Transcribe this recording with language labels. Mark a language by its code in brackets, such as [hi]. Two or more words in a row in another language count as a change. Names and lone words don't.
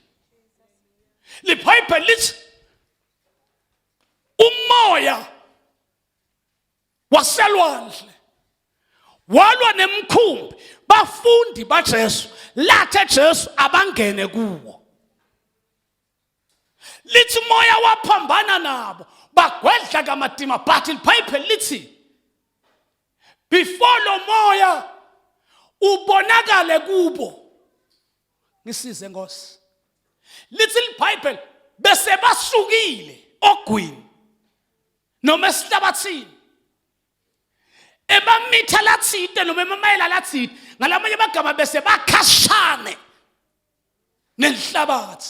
[nd] LeBhayibheli lithi umoya waselwandle walwa nemkhumbi bafundi baJesu lathe Jesu abangene kuwo. Lithi moya waphambana nabo bagwedla kamadima but iBhayibheli lithi before lo moya ubonakale kubo ngisize Nkosi. Lithi iBhayibheli bese basukile ogwini noma esihlabathini ebamitha lathide noma emamayela lathide ngalamanye amagama bese bakhashane nenhlabathi.